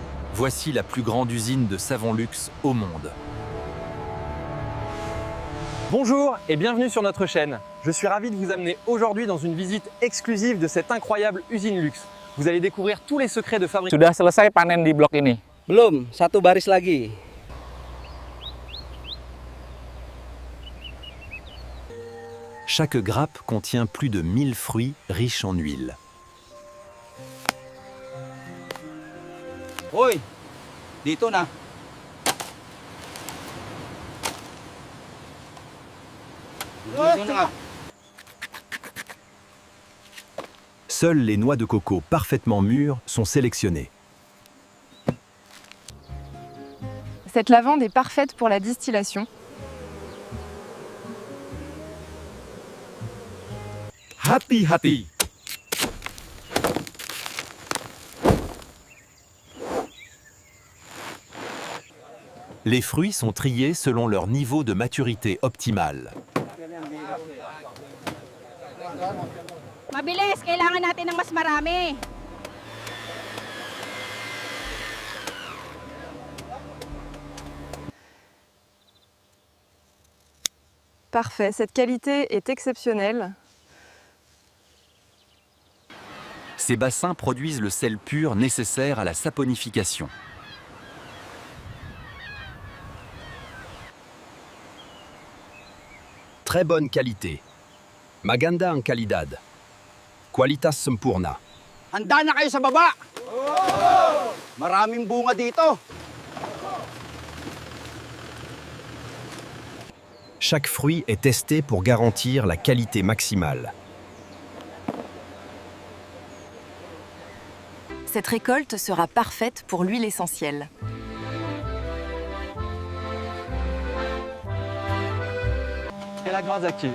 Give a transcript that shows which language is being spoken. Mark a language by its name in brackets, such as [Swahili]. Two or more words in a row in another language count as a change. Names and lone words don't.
[French] Voici la plus grande usine de savon luxe au monde. Bonjour et bienvenue sur notre chaîne. Je suis ravi de vous amener aujourd'hui dans une visite exclusive de cette incroyable usine luxe. Vous allez découvrir tous les secrets de fabrication. [Indonesian] Sudah selesai panen di blok ini? Belum, satu baris lagi. [French] Chaque grappe contient plus de 1000 fruits riches en huile. [Filipino] Hoy, dito na. Dito na. [French] Seules les noix de coco parfaitement mûres sont sélectionnées. Cette lavande est parfaite pour la distillation. [Indonesian] Hati-hati! [French] Les fruits sont triés selon leur niveau de maturité optimale. [Filipino] Mabilis, kailangan natin ng mas marami. [French] Parfait, cette qualité est exceptionnelle. Ces bassins produisent le sel pur nécessaire à la saponification. Très bonne qualité. [Filipino] Maganda ang kalidad. [Indonesian] Qualitas sempurna. [Filipino] Handa na kayo sa baba. Maraming bunga dito. [French] Chaque fruit est testé pour garantir la qualité maximale. Cette récolte sera parfaite pour l'huile essentielle. Et la grasse active.